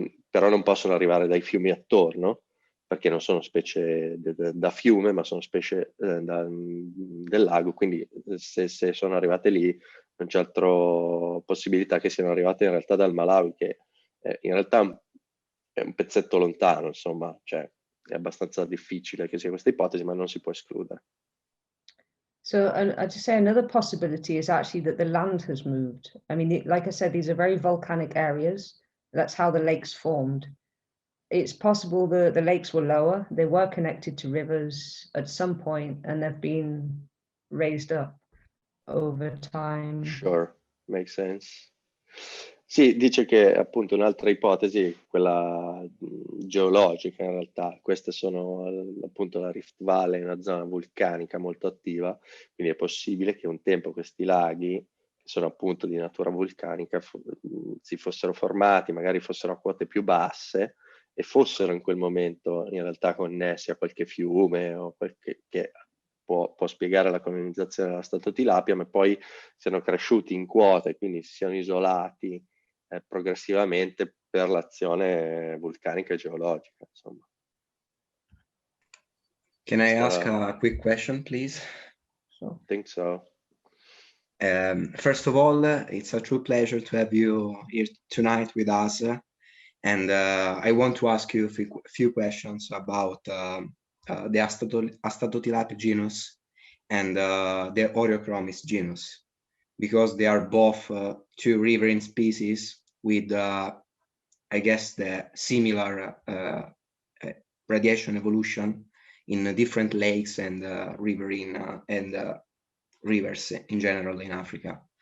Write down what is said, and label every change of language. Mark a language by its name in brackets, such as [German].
[Italian] però non possono arrivare dai fiumi attorno, perché non sono specie da fiume, ma sono specie del lago, quindi se sono arrivate lì non c'è altra possibilità che siano arrivate in realtà dal Malawi, che in realtà è un pezzetto lontano, insomma, cioè è abbastanza difficile che sia questa ipotesi, ma non si può escludere. [English] So I'd just say another possibility is actually that the land has moved. I mean, like I said, these are very volcanic areas. That's how the lakes formed. It's possible the lakes were lower. They were connected to rivers at some point, and they've been raised up over time. Sure, makes sense. [Italian] Sì, dice che appunto un'altra ipotesi, quella geologica in realtà, queste sono appunto la Rift Valley, una zona vulcanica molto attiva, quindi è possibile che un tempo questi laghi, che sono appunto di natura vulcanica, si fossero formati, magari fossero a quote più basse e fossero in quel momento in realtà connessi a qualche fiume o qualche che può spiegare la colonizzazione della Astatotilapia, ma poi siano cresciuti in quota e quindi si siano isolati progressivamente per l'azione vulcanica e geologica, insomma. [English] Can I ask a quick question, please? I think so. First of all, it's a true pleasure to have you here tonight with us. And I want to ask you a few questions about the Astatotilapia genus and the Oreochromis genus, because they are both two riverine species with, I guess, the similar radiation evolution in different lakes and riverine and rivers in general in Africa.